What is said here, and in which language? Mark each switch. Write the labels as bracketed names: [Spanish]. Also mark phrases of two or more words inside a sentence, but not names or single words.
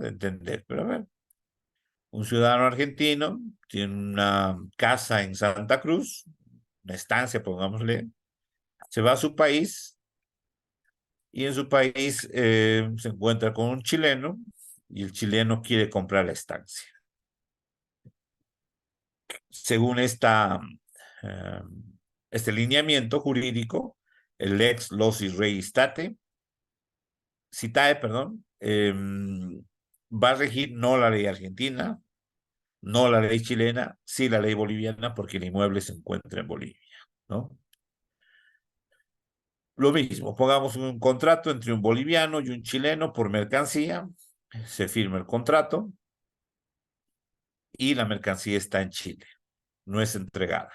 [Spanish] De entender, pero a ver, un ciudadano argentino tiene una casa en Santa Cruz, una estancia, pongámosle, se va a su país y en su país se encuentra con un chileno y el chileno quiere comprar la estancia. Según este lineamiento jurídico, el [Latin] lex loci rei citae, [Spanish] perdón, va a regir no la ley argentina, no la ley chilena, sí la ley boliviana, porque el inmueble se encuentra en Bolivia, ¿no? Lo mismo, pongamos un contrato entre un boliviano y un chileno por mercancía, se firma el contrato y la mercancía está en Chile, no es entregada.